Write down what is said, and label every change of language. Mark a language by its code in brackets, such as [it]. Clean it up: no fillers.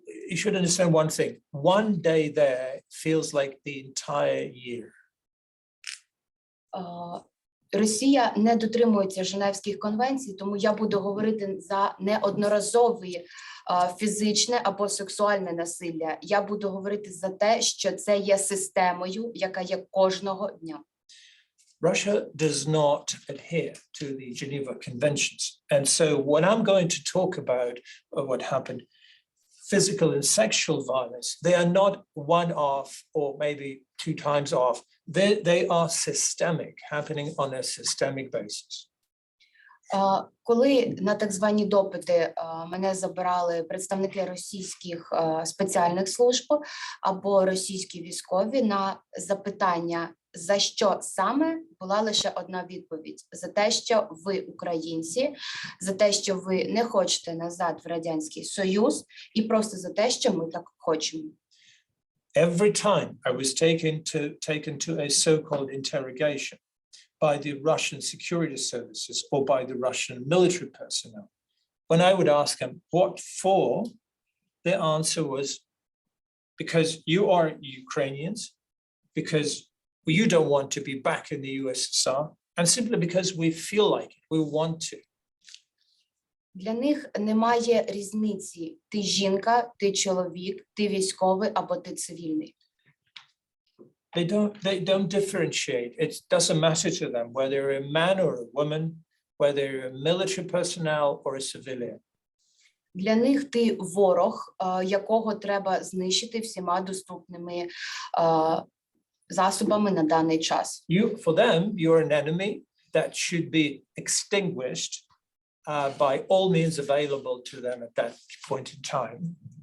[en] You should understand one thing. One day there feels like the entire year. [uk] Росія не дотримується Женевських конвенцій, тому я буду говорити за неодноразове фізичне або сексуальне насилля. Я буду говорити за те, що це є системою, яка є кожного дня. [en] Russia does not adhere to the Geneva Conventions. And so when I'm going to talk about what happened, physical and sexual violence, they are not one-off or maybe two times off. They are systemic, happening on a systemic basis. [uk] Коли на так звані допити мене забирали представники російських спеціальних служб або російські військові, на запитання, за що саме, була лише одна відповідь: за те, що ви українці, за те, що ви не хочете назад в Радянський Союз, і просто за те, що ми так хочемо. [en] Every time I was taken to a so-called interrogation by the Russian security services or by the Russian military personnel, when I would ask them, what for? The answer was, because you are Ukrainians, because you don't want to be back in the USSR, and simply because we feel like it, we want to. [uk] Для них немає різниці: ти жінка, ти чоловік, ти військовий або ти цивільний. [en] They don't differentiate. It doesn't matter to them whether you're a man or a woman, whether you're a military personnel or a civilian. [uk] Для них ти ворог, якого треба знищити всіма доступними засобами на даний час. [en] For them, you're an enemy that should be extinguished by all means available to them at that point in time.